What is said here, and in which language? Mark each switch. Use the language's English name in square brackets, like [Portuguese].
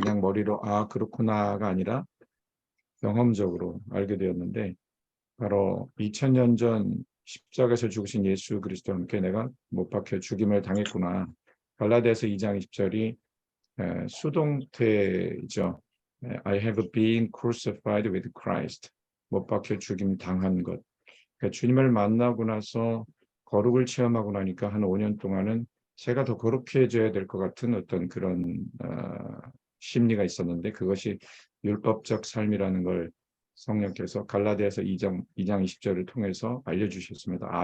[Korean] 그냥 머리로 그렇구나가 아니라 경험적으로 알게 되었는데 바로 2000년 전 십자가에서 죽으신 예수 그리스도와 함께 내가 못 박혀 죽임을 당했구나. 갈라디아서 2장 20절이 수동태죠. [English] I have been crucified with Christ. [Korean] 못 박혀 죽임 당한 것. 그러니까 주님을 만나고 나서 거룩을 체험하고 나니까 한 5년 동안은 제가 더 거룩해 져야 될 것 같은 어떤 그런 심리가 있었는데 그것이 율법적 삶이라는 걸 성령께서 갈라디아서 2장 20절을 통해서 알려주셨습니다.